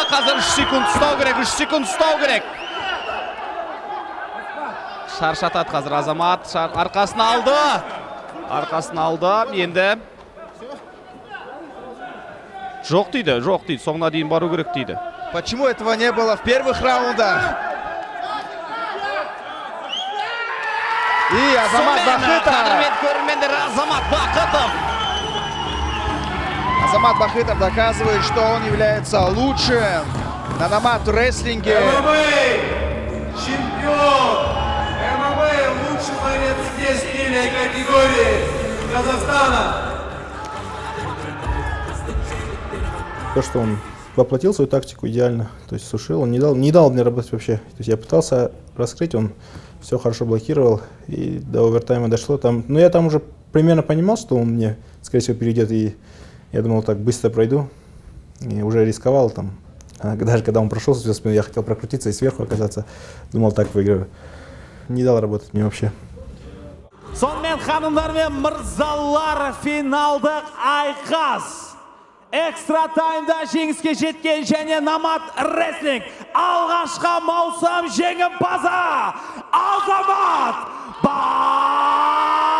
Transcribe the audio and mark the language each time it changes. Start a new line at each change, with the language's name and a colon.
Kazakh: Қазір 3 секунд ұстау керек, 3 секунд ұстау керек. Шаршатады қазір Азамат, арқасын алды. Арқасын алды, енді жоқ дейді, соңына дейін бару керек дейді.
Russian: Почему этого не было в первых раундах? И Азамат Бақытов. Азамат Бақытов. Азамат Бақытов доказывает, что он является лучшим на номад-рестлинге. Чемпион! ММА лучший борец здесь средней категории Казахстана. То, что он воплотил свою тактику идеально, то есть сушил, он не дал мне работать вообще. То есть я пытался раскрыть, он все хорошо блокировал, и до овертайма дошло. Но я там уже примерно понимал, что он мне, скорее всего, перейдет, и я думал, так быстро пройду, и уже рисковал там. Даже когда он прошел со спины, я хотел прокрутиться и сверху оказаться, думал, так выиграю. Не дал работать мне вообще.
Kazakh: Сонымен ханымдар мен мырзалар, финалдық айқас. Экстра таймда жеңіске жеткен және номад рестлинг алғашқы маусым жеңімпазы Азамат Бақытов.